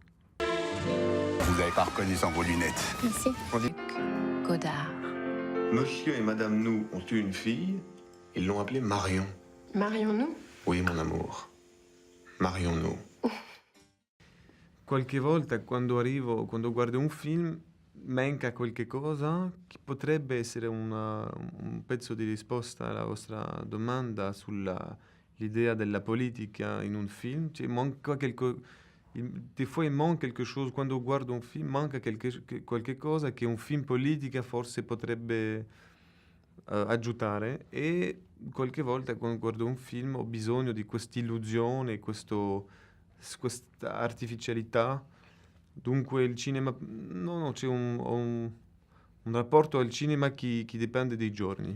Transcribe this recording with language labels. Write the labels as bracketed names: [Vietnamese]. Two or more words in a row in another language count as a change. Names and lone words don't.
[French] Vous n'avez pas reconnu sans vos lunettes. Merci. Godard. Monsieur et Madame Nou ont eu une fille. Ils l'ont appelée Marion. Marions-nous? Oui, mon amour. Marion Nou. [Italian] Qualche volta quando guardo un film, manca qualche cosa che potrebbe essere un pezzo di risposta alla vostra domanda sull'idea della politica in un film. Cioè, [French] des fois il manca quelque chose, [Italian] quando guardo un film manca qualche cosa che un film politica forse potrebbe aggiungere, e qualche volta quando guardo un film ho bisogno di quest'illusione, questa artificialità. Dunque il cinema, no, c'è un rapporto al cinema che dipende dai giorni.